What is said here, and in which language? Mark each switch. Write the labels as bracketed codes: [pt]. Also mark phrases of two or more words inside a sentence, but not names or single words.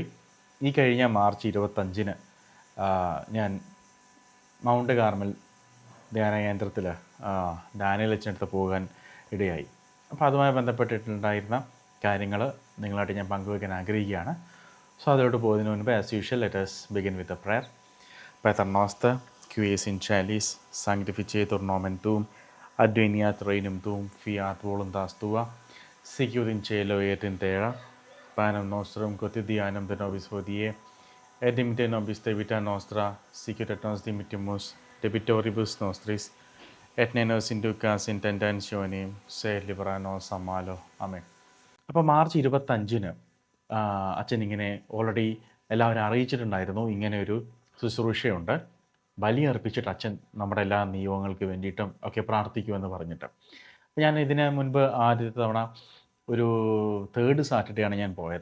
[ml] ഈ കഴിഞ്ഞ മാർച്ച് 25-ന് ഞാൻ മൗണ്ട് കാർമൽ ധ്യാന കേന്ദ്രത്തിൽ ഡാനിയൽ അച്ഛനടുത്ത് പോകാൻ ഇടയായി. അപ്പോൾ അതുമായി ബന്ധപ്പെട്ടിട്ടുണ്ടായിരുന്ന കാര്യങ്ങൾ നിങ്ങളായിട്ട് ഞാൻ പങ്കുവയ്ക്കാൻ ആഗ്രഹിക്കുകയാണ്. [en] സോ [ml] അതിലോട്ട് പോകുന്നതിന് മുൻപ് [en] as usual let us begin with a prayer. [la] Pater noster, qui es in celis, sanctificetur nomen tuum, adveniat regnum tuum, fiat voluntas tua, sicut in cielo et in terra. Panem nostrum quotidianum de nobis hodie, et dimitte nobis debita nostra, sicut et nos dimittimus debitoribus nostris, et ne nos inducas in tentationem, sed libera nos a malo. Amen. [ml] അപ്പോൾ മാർച്ച് 25-ന് അച്ഛൻ ഇങ്ങനെ ഓൾറെഡി എല്ലാവരും അറിയിച്ചിട്ടുണ്ടായിരുന്നു, ഇങ്ങനെ ഒരു ശുശ്രൂഷയുണ്ട്, ബലി അർപ്പിച്ചിട്ട് അച്ഛൻ നമ്മുടെ എല്ലാ നിയോഗങ്ങൾക്ക് വേണ്ടിയിട്ടും ഒക്കെ പ്രാർത്ഥിക്കുമെന്ന് പറഞ്ഞിട്ട്. ഞാൻ ഇതിന് മുൻപ് ആദ്യത്തെ തവണ ഒരു 3rd സാറ്റർഡേ ആണ് ഞാൻ പോയത്.